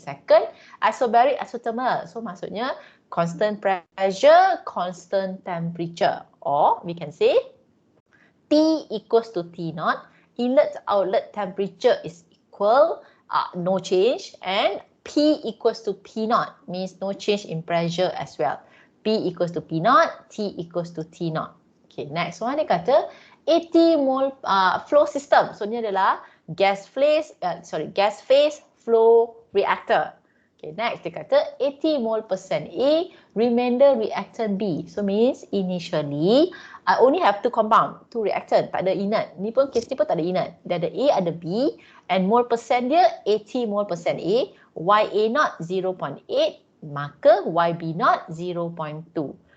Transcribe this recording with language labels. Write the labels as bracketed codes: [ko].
[en] Second, isobaric isothermal. [ms] So maksudnya [en] constant pressure, constant temperature, or we can say T equals to T naught. Inlet outlet temperature is equal, no change, and P equals to P naught means no change in pressure as well. P equals to P naught, T equals to T naught. Okay, next one [ms] dia kata [en] 80 mole flow system. So [ms] ni adalah [en] gas phase flow reactor. Okay, next [ms] dia kata [en] 80 mole percent A, remainder reactant B. So means initially I only have two compound, two reactant, [ms] tak ada [en] inert. [ms] Ni pun case ni pun tak ada inert. Dia ada A, ada B, and mole percent dia 80 mole percent A, YA0 0.8, maka YB0 0.2.